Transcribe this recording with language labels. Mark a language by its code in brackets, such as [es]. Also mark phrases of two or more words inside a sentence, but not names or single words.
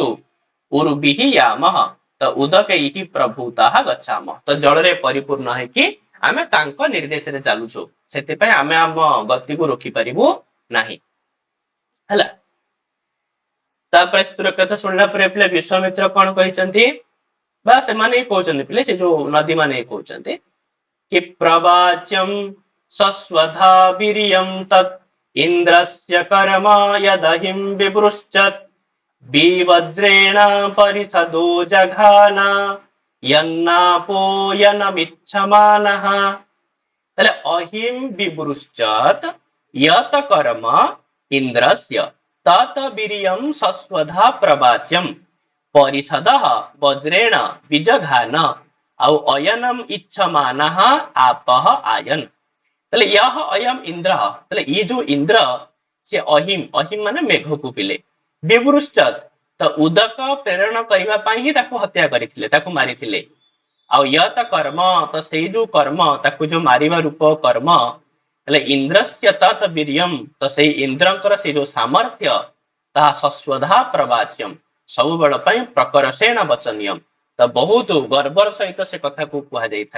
[sa] उर्बिहि यामह, [or] ତ [sa] उदकैहि प्रभुताः गच्छाम, [or] ତ ଜଳରେ ପରିପୂର୍ଣ୍ଣ ହେଇକି ଆମେ ତାଙ୍କ ନିର୍ଦ୍ଦେଶରେ ଚାଲୁଛୁ। ସେଥିପାଇଁ ଆମେ ଆମ ଗତିକୁ ରୋକିପାରିବୁ ନାହିଁ। ହେଲା, ତାପରେ ସ୍ଥିର କଥା ଶୁଣିଲା ପରେ ପିଲେ ବିଶ୍ୱାମିତ୍ର କଣ କହିଛନ୍ତି? ବା ସେମାନେ ହିଁ କହୁଛନ୍ତି ପିଲେ, ସେ ଯୋଉ ନଦୀ ମାନେ ହିଁ କହୁଛନ୍ତି [sa] कि प्रवाच्यं सस्वधा वीर्यं तत् इन्द्रस्य कर्म यदहिं विवृश्चत् विवज्रेण परिषदो जघान यन्नापोयनमिच्छमानः। তাহলে अहिम विवृश्चत इयत कर्म इन्द्रस्य तत वीर्यम सस्वधा प्रवाच्यम परिषदः वज्रेण विजघान ଆଉ अयनम इच्छमानः आपः आयन। [or] ତାହେଲେ [sa] यह अयम इन्द्र, [or] ତାହେଲେ ଇଏ ଯୋଉ ଇନ୍ଦ୍ର ସେ ଅହିମ, ଅହିମ ମାନେ ମେଘକୁ ପିଲେ, ବିବୃଶ୍ଚତ, ତ ଉଦକ ପ୍ରେରଣ କରିବା ପାଇଁ ହିଁ ତାକୁ ହତ୍ୟା କରିଥିଲେ, ତାକୁ ମାରିଥିଲେ। ଆଉ [sa] यत कर्म, [or] ତ ସେଇ ଯୋଉ କର୍ମ, ତାକୁ ଯୋଉ ମାରିବା ରୂପ କର୍ମ, ହେଲେ [sa] इन्द्रस्य तत् वीर्यम, [or] ତ ସେଇ ଇନ୍ଦ୍ରଙ୍କର ସେଇ ଯୋଉ ସାମର୍ଥ୍ୟ ତାହା [sa] सस्वधा प्रवाच्यम, [or] ସବୁବେଳ ପାଇଁ [sa] प्रकरसेण वचनीयम, [or] ତ ବହୁତ ଗର୍ବର ସହିତ ସେ କଥାକୁ କୁହାଯାଇଥାଏ।